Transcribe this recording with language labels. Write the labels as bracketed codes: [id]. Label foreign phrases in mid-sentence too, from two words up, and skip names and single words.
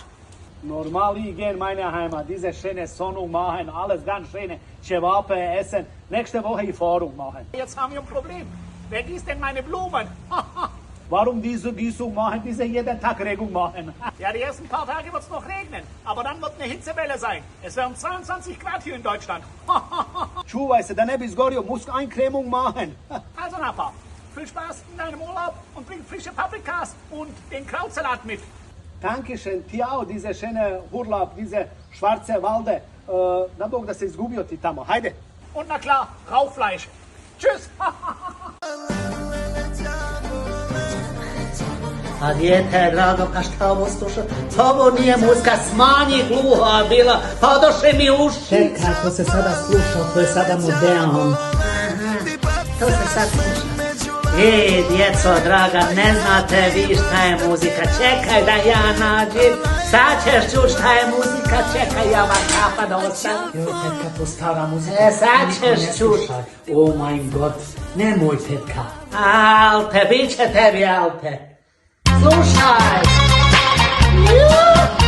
[de] Normal, ich gehe in meine Heimat, diese schöne Sonnung machen, alles ganz schöne Cevape essen. Nächste Woche die Fahrung machen. Jetzt haben wir ein Problem. Wer gießt denn meine Blumen? Warum diese Gießung machen, diese jeden Tag Regung machen? Ja, die ersten paar Tage wird es noch regnen, aber dann wird eine Hitzewelle sein. Es werden 22 Grad hier in Deutschland. [bs] Čuvaj se da ne bi izgorio, [de] musst Eincremung machen. Also Napa, viel Spaß in deinem Urlaub und bring frische Paprikas und den Krautsalat mit. Dankeschön, ti auch, diese schöne Urlaub, diese schwarze Walde. [bs] Na Bog da se izgubio ti tamo, hajde. [de] Und na klar, Rauchfleisch. Tschüss. [bs] A dijete, drago, pa šta ovo sluša? Ovo nije muzika, smanji gluha bila, pa odoše mi uši. Čekaj, to se sada sluša, to je sada moderno. To se sad sluša. Djeco draga, ne znate vi šta je muzika, čekaj da ja nađem. Sad ćeš čuć šta je muzika, čekaj ja vam kapa da ostavim. Jo, tetka, to stara muzika. Sad ćeš čuć. [de] Oh mein Gott, [bs] nemoj tetka. Alte, bit će tebi Alte. Slušaj! Juuu!